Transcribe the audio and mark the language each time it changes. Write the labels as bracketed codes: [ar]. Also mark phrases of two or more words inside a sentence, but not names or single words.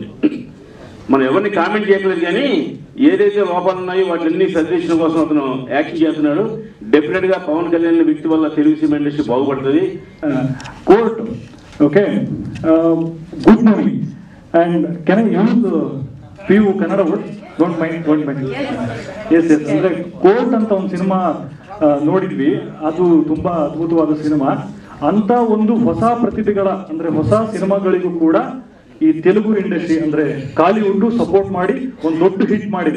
[te] మనం ఎవరిని కామెంట్ చేయట్లేదు, కానీ ఏదైతే లోపాలు ఉన్నాయో వాటిని సరిదిద్దడం కోసం అతను యాక్షన్ చేస్తున్నాడు. డెఫినెట్గా పవన్ కళ్యాణ్ వ్యక్తి వల్ల తెలుగు సినిమా ఇండస్ట్రీ బాగుపడుతుంది. [en] Court okay, good movie and can I use few Kannada words? don't mind. [kn] ಎಸ್ ಅಂದರೆ ಕೋರ್ಟ್ ಅಂತ ಒಂದು ಸಿನಿಮಾ ನೋಡಿದ್ವಿ. ಅದು ತುಂಬಾ ಅದ್ಭುತವಾದ ಸಿನಿಮಾ. ಅಂತ ಒಂದು ಹೊಸ ಪ್ರತಿಭೆಗಳ ಅಂದ್ರೆ ಹೊಸ ಸಿನಿಮಾಗಳಿಗೂ ಕೂಡ ಈ ತೆಲುಗು ಇಂಡಸ್ಟ್ರಿ ಅಂದ್ರೆ ಕಾಲಿವುಡ್ ಸಪೋರ್ಟ್ ಮಾಡಿ ಒಂದು ದೊಡ್ಡ ಹಿಟ್ ಮಾಡಿದೆ.